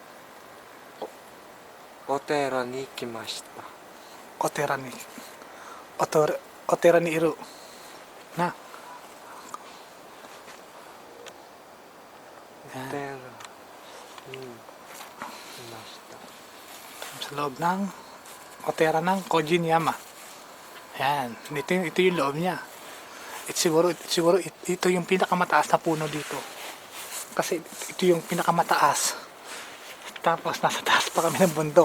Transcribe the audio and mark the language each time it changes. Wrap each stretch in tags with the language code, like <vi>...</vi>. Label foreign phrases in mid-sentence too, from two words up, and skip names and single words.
<ja>お寺に来ました。お寺に、お寺にいる。な。お寺に来ました。</ja> <tl>Sa loob ng otera ng Kojiniyama. Ayan. Ito yung loob niya. Siguro ito yung pinakamataas na puno dito. Kasi ito yung pinakamataas. Tapos nasa taas pa kami ng bundok.</tl>